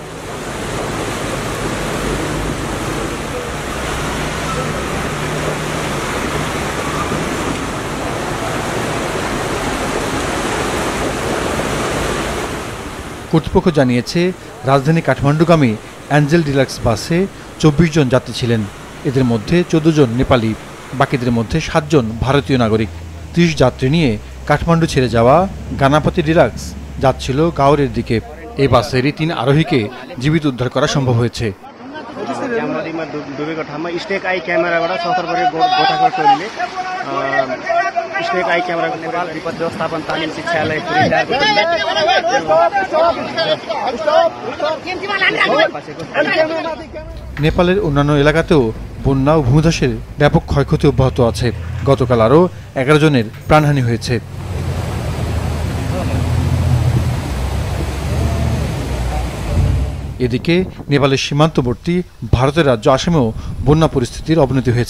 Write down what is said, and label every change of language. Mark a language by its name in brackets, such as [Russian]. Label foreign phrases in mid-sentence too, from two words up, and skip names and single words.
[Bangla] কর্তৃপক্ষ জানিয়েছে, রাজধানী কাঠমান্ডুগামী অ্যাঞ্জেল ডিলাক্স বাসে ২৪ জন যাত্রী ছিলেন। এদের মধ্যে ১৪ জন নেপালি, বাকিদের মধ্যে ৭ জন ভারতীয় নাগরিক। ৩০ যাত্রী নিয়ে কাঠমান্ডু ছেড়ে যাওয়া গানাপাতি ডিলাক্স যাচ্ছিল গাওরের দিকে। এই বাসেরই ৩ আরোহীকে জীবিত উদ্ধার করা সম্ভব হয়েছে। [Nepali] डुबेको ठाउँमा [English] snake eye [Nepali] क्यामेराबाट सतर्क गोठाको टोलीले [English] snake eye [Nepali] क्यामेराको नेपाल विपद व्यवस्थापन तालिम शिक्षालय [Bangla] নেপালের অন্যান্য এলাকাতেও বন্যা ও ভূমিধসের ব্যাপক ক্ষয়ক্ষতি অব্যাহত আছে। গতকাল আরও ১১ জনের প্রাণহানি হয়েছে। এদিকে নেপালের সীমান্তবর্তী ভারতের রাজ্য আসামেও বন্যা পরিস্থিতির অবনতি হয়েছে।